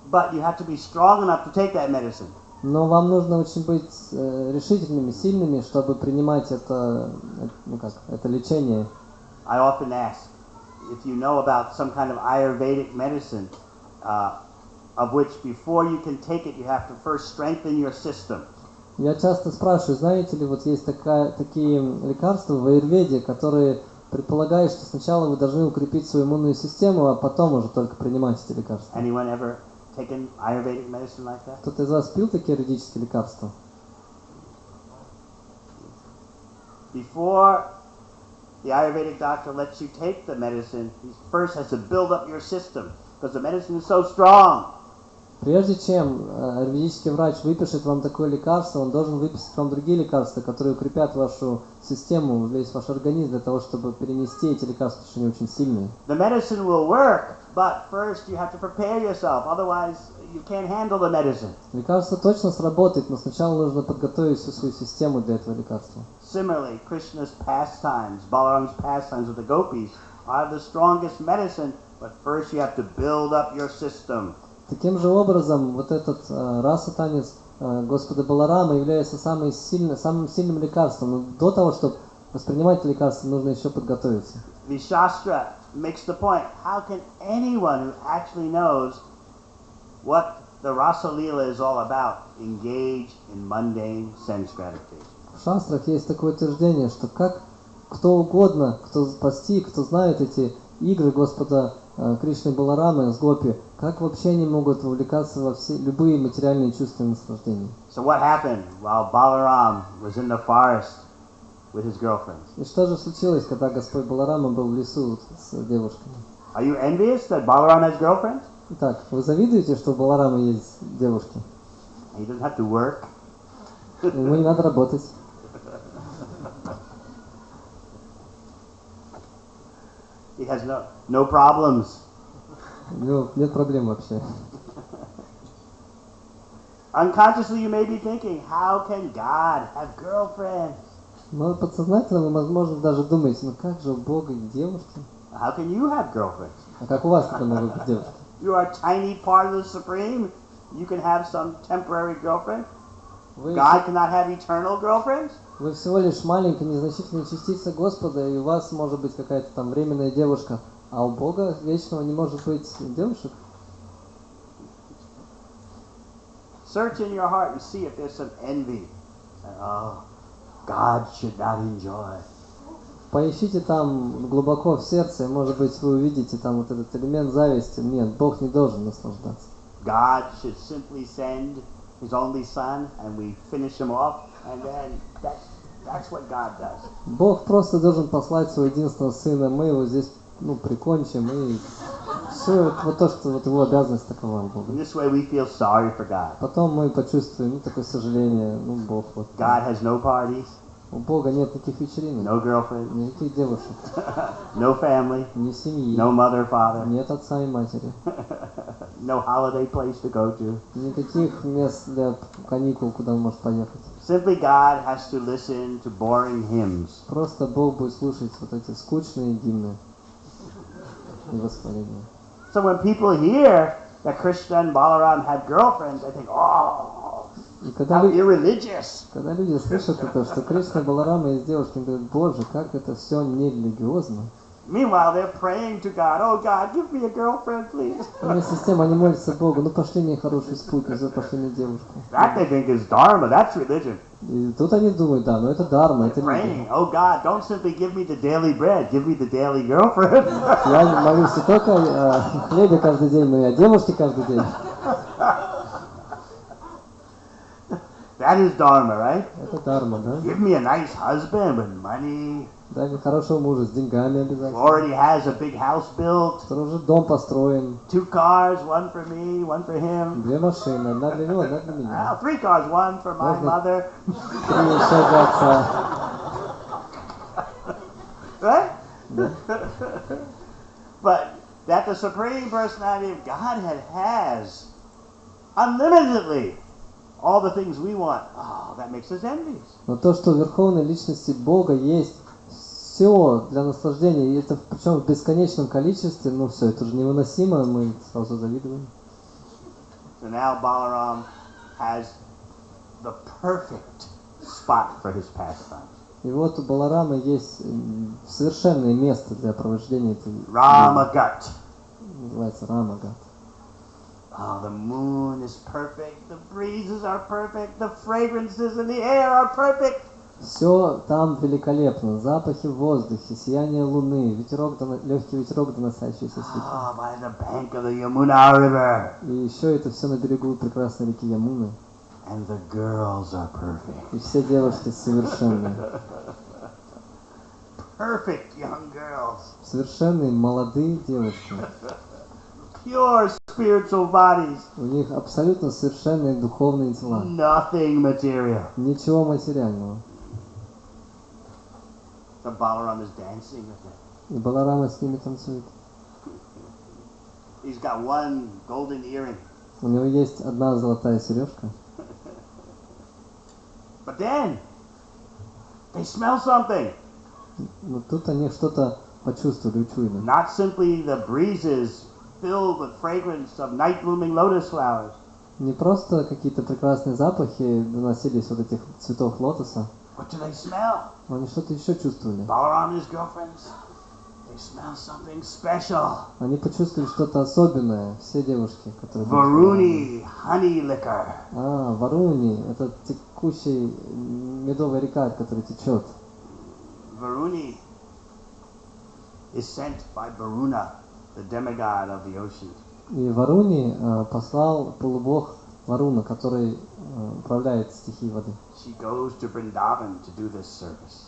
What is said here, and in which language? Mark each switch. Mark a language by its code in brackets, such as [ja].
[en] But you have to be strong enough to take that medicine. [ru] Но вам нужно очень быть решительными, сильными, чтобы принимать это лечение. [en] I often ask if you know about some kind of Ayurvedic medicine, of which before you can take it, you have to first strengthen your system. [ru] Я часто спрашиваю, знаете ли, вот есть такие лекарства в аюрведе, которые предполагают, что сначала вы должны укрепить свою иммунную систему, а потом уже только принимать эти лекарства. [en] Anyone ever taken Ayurvedic medicine like that? [ru] Кто-то из вас пил такие аюрведические лекарства? [en] Before the Ayurvedic doctor lets you take the medicine, he first has to build up your system because the medicine is so strong. [ru] Прежде чем аюрведический врач выпишет вам такое лекарство, он должен выписать вам другие лекарства, которые укрепят вашу систему, весь ваш организм, для того, чтобы перенести эти лекарства, потому что они очень сильные. [en] The medicine will work, but first you have to prepare yourself, otherwise you can't handle the medicine. [ru] Лекарство точно сработает, но сначала нужно подготовить всю свою систему для этого лекарства. [en] Similarly, Krishna's pastimes, Balaram's pastimes with the gopis, are the strongest medicine, but first you have to build up your system. [ru] Таким же образом, вот этот раса-танец Господа Баларама является самым сильным лекарством. Но до того, чтобы воспринимать это лекарство, нужно еще подготовиться. [en] The Shastra makes the point, how can anyone who actually knows what the Rasa Leela is all about engage in mundane sense gratification? [ru] В шастрах есть такое утверждение, что как кто угодно, кто постиг, кто знает эти игры Господа Кришны Баларамы с гопи, как вообще они могут вовлекаться во все любые материальные чувства и наслаждения? [en] So what happened while Balaram was in the forest with his girlfriends? [ru] И что же случилось, когда Господь Баларама был в лесу с девушками? [en] Are you envious that Balaram has girlfriends? [ru] Итак, вы завидуете, что у Баларамы есть девушки? [en] He doesn't have to work. [ru] Ему не надо работать. [en] He has no problems. [ru] Нет проблем вообще. [en] Unconsciously you may be thinking, how can God have girlfriends? [ru] Но подсознательно вы, возможно, даже думаете, ну как же у Бога девушки? [en] How can you have girlfriends? [ru] А как у вас тогда могут быть девушки? [en] You are a tiny part of the Supreme. You can have some temporary girlfriend. God cannot have eternal girlfriends. [ru] Вы всего лишь маленькая, незначительная частица Господа, и у вас может быть какая-то там временная девушка, а у Бога вечного не может быть девушек. [en] Search in your heart and see if there's some envy. Oh, God should not enjoy. [ru] Поищите там глубоко в сердце, и, может быть, вы увидите там вот этот элемент зависти. Нет, Бог не должен наслаждаться. [en] God should simply send His only Son, and we finish him off, and then that's what God does. [ru] Бог просто должен послать своего единственного Сына, мы его здесь прикончим, и все вот то, что вот его обязанность такова у Бога. [en] In this way we feel sorry for God. [ru] Потом мы почувствуем такое сожаление, Бог вот. [en] God has no parties. [ru] У Бога нет никаких вечеринок, [en] no girlfriend, [ru] никаких девушек, [en] no family, [ru] ни семьи, [en] no mother, father, [ru] нет отца и матери, [en] no holiday place to go to. [ru] Никаких мест для каникул, куда он может поехать. [en] Simply God has to listen to boring hymns. [ru] Просто Бог будет слушать вот эти скучные гимны и восхваления. [en] So when people hear that Krishna and Balaram had girlfriends, they think, oh, how irreligious. [ru] Когда люди слышат это, что Кришна и Баларама есть девушки, они говорят, Боже, как это все нерелигиозно. [en] Meanwhile, they're praying to God, oh God, give me a girlfriend, please. [ru] Вместе с тем они молятся Богу, ну пошли мне хорошую спутницу, пошли мне девушку. [en] That they think is dharma, that's religion. [ru] И тут они думают, да, ну это дарма, это религия. [en] Praying, oh God, don't simply give me the daily bread, give me the daily girlfriend. [ru] Я молюсь не только о хлебе каждый день, но и о девушке каждый день. [en] That is dharma, right? [ru] Это дарма, да? [en] Give me a nice husband with money. [ru] Дай мне хорошего мужа с деньгами обязательно. [en] Already has a big house built. [ru] Который уже дом построен. [en] 2 cars, one for me, one for him. [ru] 2 машины, одна для него, одна для меня. [en] 3 cars, one for my mother. [ru] 3 еще для отца. [en] Right? But that the Supreme Personality of Godhead has unlimitedly all the things we want, oh, that makes us envious. [ru] Но то, что в Верховной Личности Бога есть все для наслаждения, и это причем в бесконечном количестве, ну все, это же невыносимо, мы сразу завидуем. [en] So now Balaram has the perfect spot for his pastimes. [ru] И вот у Баларама есть совершенное место для провождения этой [en] Ramagat. [ru] Называется Рамагат. [en] Oh, the moon is perfect, the breezes are perfect, the fragrances in the air are perfect. [ru] Все там великолепно. Запахи в воздухе, сияние луны, ветерок, легкий ветерок, доносящийся с реки. [en] Oh, by the bank of the Yamuna River. [ru] И еще это все на берегу прекрасной реки Ямуны. [en] And the girls are perfect. [ru] И все девушки совершенные. [en] Perfect young girls. [ru] Совершенные молодые девушки. [en] Pure spiritual bodies. [ru] У них абсолютно совершенные духовные тела. [en] Nothing material. [ru] Ничего материального. [en] So Balaram is dancing with them. [ru] И Баларама с ними танцует. [en] He's got one golden earring. [ru] У него есть одна золотая сережка. [en] But then they smell something. [ru] Но тут они что-то почувствовали, учуяли. [en] Not simply the breezes filled with fragrance of night blooming lotus flowers. [ru] Не просто какие-то прекрасные запахи доносились от этих цветов лотоса. [en] What do they smell? [ru] Но они что-то еще чувствовали. [en] Balaram and his girlfriends, they smell something special. [ru] Они почувствовали что-то особенное, все девушки, которые... [en] Varuni honey liquor. [ru] Варуни, это текущий медовая река, от которой течет. [en] Varuni is sent by Varuna, the demigod of the ocean. [ru] И Варуни послал полубог Варуна, который управляет стихией воды. [en] She goes to Vrindavan to do this service.